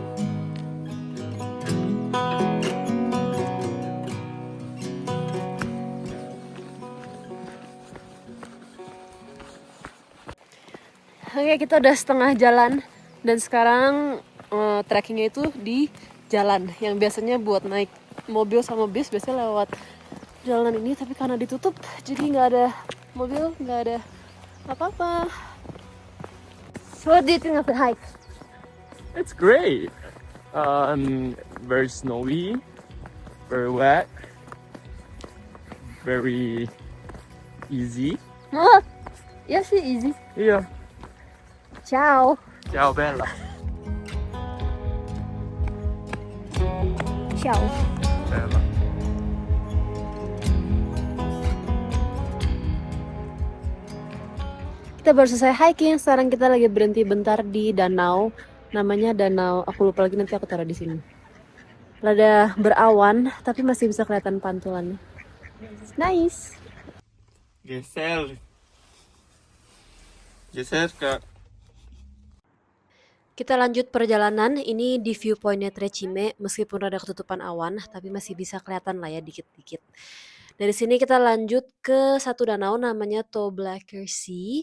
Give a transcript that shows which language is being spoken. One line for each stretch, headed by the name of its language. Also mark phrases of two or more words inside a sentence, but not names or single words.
Indonesian: Oke, kita udah setengah jalan dan sekarang trekkingnya itu di jalan yang biasanya buat naik mobil sama bis biasanya lewat jalan ini, tapi karena ditutup jadi nggak ada mobil, nggak ada apa-apa.
English: So what do you think of the hike? It's great. Very snowy, very wet, very easy.
Indonesian: Oh, ya sih easy. Iya.
Italian: Ciao. Ciao Bella. Ciao. Bella.
Indonesian: Kita baru selesai hiking, sekarang kita lagi berhenti bentar di danau. Namanya danau, aku lupa lagi, nanti aku taruh di sini. Rada berawan, tapi masih bisa kelihatan pantulannya.
English: It's nice.
Indonesian: Geser. Geser Kak. Kita lanjut perjalanan, ini di viewpointnya Trecime, meskipun rada ketutupan awan, tapi masih bisa kelihatan lah ya dikit-dikit. Dari sini kita lanjut ke satu danau namanya Toblacker Sea.